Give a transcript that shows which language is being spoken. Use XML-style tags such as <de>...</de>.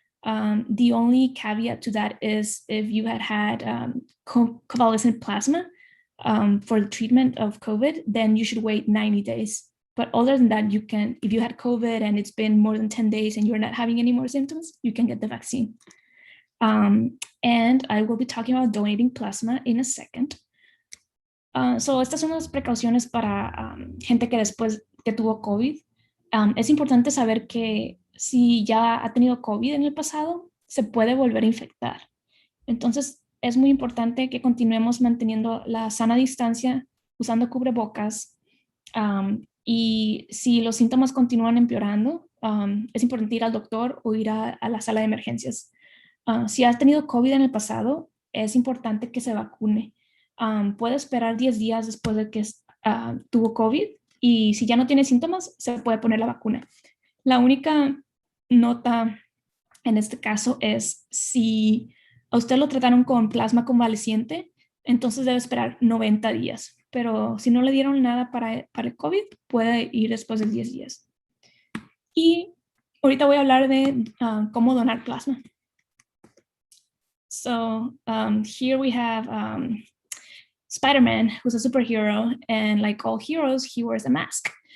<en>The only caveat to that is if you had convalescent plasma for the treatment of COVID, then you should wait 90 days. But other than that, you can, if you had COVID and it's been more than 10 days and you're not having any more symptoms, you can get the vaccine. And I will be talking about donating plasma in a second.</en> <es>So estas son las precauciones para gente que después que tuvo COVID. Es importante saber que si ya ha tenido COVID en el pasado, se puede volver a infectar. Entonces, es muy importante que continuemos manteniendo la sana distancia, usando cubrebocas, y si los síntomas continúan empeorando, es importante ir al doctor o ir a la sala de emergencias. Si has tenido COVID en el pasado, es importante que se vacune. Puede esperar 10 días después de que tuvo COVID, y si ya no tiene síntomas, se puede poner la vacuna. La única nota en este caso es si a usted lo trataron con plasma convaleciente, entonces debe esperar 90 días. Pero si no le dieron nada para el COVID, puede ir después de 10 días. Y ahorita voy a hablar de cómo donar plasma.</es> <en>So here we have Spider-Man, who's a superhero, and like all heroes, he wears a mask.</en>